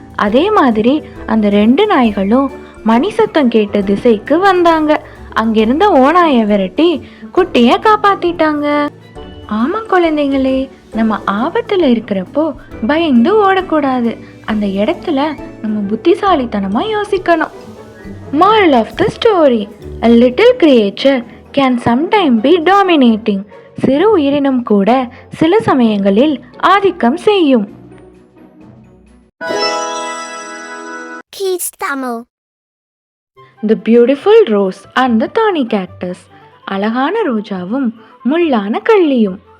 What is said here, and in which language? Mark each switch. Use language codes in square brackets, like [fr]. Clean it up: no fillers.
[ta] அதே மாதிரி அந்த 2 நாய்களும் மணி சத்தம் கேட்ட திசைக்கு வந்தாங்க. அங்கிருந்த ஓநாயை விரட்டி குட்டிய காப்பாத்திட்டாங்க. ஆமா குழந்தைங்களே, நம்ம ஆபத்துல இருக்கிறப்போ பயந்து ஓடக்கூடாது, அந்த இடத்துல நம்ம புத்திசாலித்தனமா யோசிக்கணும். [en] Moral of the story: A little creature can sometimes be dominating. [ta] சிறு உயிரினம் கூட சில சமயங்களில் ஆதிக்கம் செய்யும். [en] Kids Tamil. The beautiful rose and the thorny cactus. [ta] அழகான ரோஜாவும் முள்ளான கள்ளியும்.